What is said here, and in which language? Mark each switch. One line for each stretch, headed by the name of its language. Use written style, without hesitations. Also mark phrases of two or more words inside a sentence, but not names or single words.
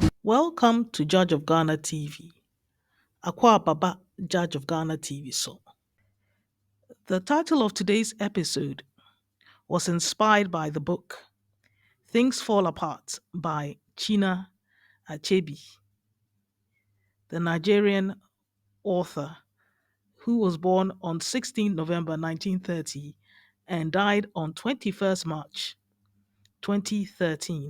English: Welcome to Judge of Ghana TV. Akwa Baba, Judge of Ghana TV. The title of today's episode was inspired by the book Things Fall Apart by Chinua Achebe, the Nigerian author who was born on 16 November 1930 and died on 21st March 2013.